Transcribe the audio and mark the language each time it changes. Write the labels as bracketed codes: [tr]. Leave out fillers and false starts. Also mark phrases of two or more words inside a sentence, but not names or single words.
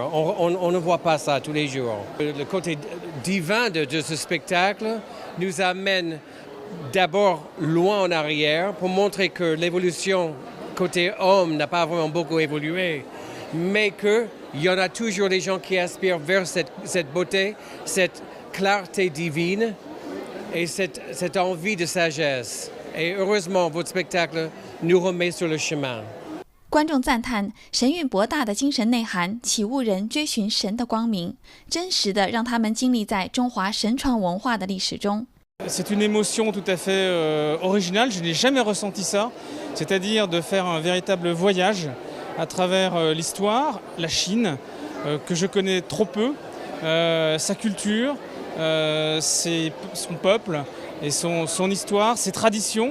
[fr] On ne voit pas ça tous les jours. Le côté divin de ce spectacle nous amène d'abord loin en arrière pour montrer que l'évolution côté homme n'a pas vraiment beaucoup évolué, mais qu'il y en a toujours des gens qui aspirent vers cette beauté, cette clarté divine et cette envie de sagesse. Et heureusement, votre spectacle nous remet sur le chemin. [zh] 观众赞叹神韵博大的精神内涵，启悟人追寻神的光明，真实的让他们经历在中华神传文化的历史中。 [fr] C'est une émotion tout à fait originale, je n'ai jamais ressenti ça, c'est-à-dire de faire un véritable voyage à travers l'histoire, la Chine, que je connais trop peu, sa culture, son peuple et son histoire, ses traditions.